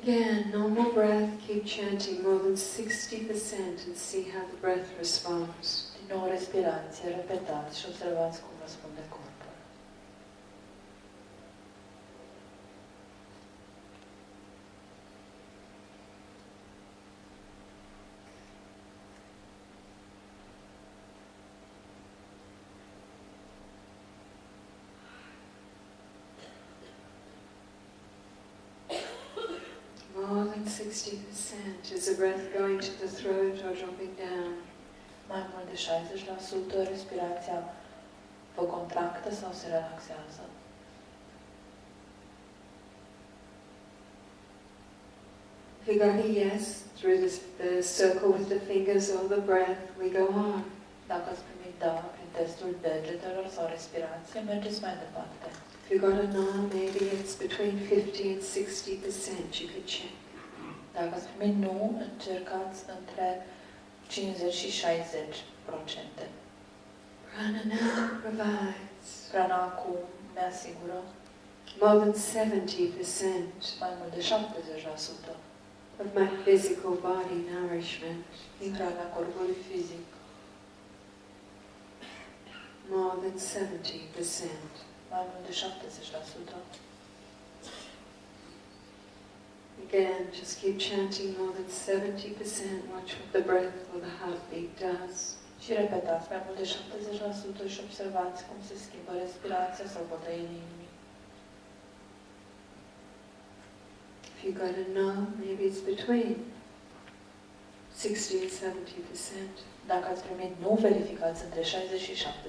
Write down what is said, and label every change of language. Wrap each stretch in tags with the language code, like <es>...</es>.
<en>Again, normal breath, keep chanting more than 60% and see how the breath responds.</en> <ro>Din nou respirație, repetați și observați cum răspunde corpul.</ro> <en>More than 60%. Is the breath going to the throat or dropping down?</en> <ro>Mai mult de 60%, respirația vă contractă sau se relaxează.</ro> <en>If you got a yes through the circle with the fingers or the breath, we go on.</en> <ro>Dacă ați primit da prin testul degetelor sau respirație, mergeți mai departe.</ro> <en>If you got a no, maybe it's between 50 and 60%. You could check.</en> <ro>Dacă ați primit nu, încercați între 50 și 60%.</ro> <en>Prana now provides</en> <ro>Prana acum ne asigură</ro> <en>more than 70%</en> <ro>mai mult de 70%</ro> <en>of my physical body nourishment.</en> <ro>din hrana corpului fizic.</ro> <en>More than 70%.</en> <ro>Mai mult de 70%.</ro> <en>Again, just keep chanting more than 70%. Watch what the breath or the heartbeat does.</en> <ro>Și repetați mai mult de 70% și observați cum se schimbă respirația sau bătăile inimii.</ro> <en>If you got a no, maybe it's between 60 and 70%.</en> <ro>Dacă ați primit nu, verificați între 60 și 70%.</ro>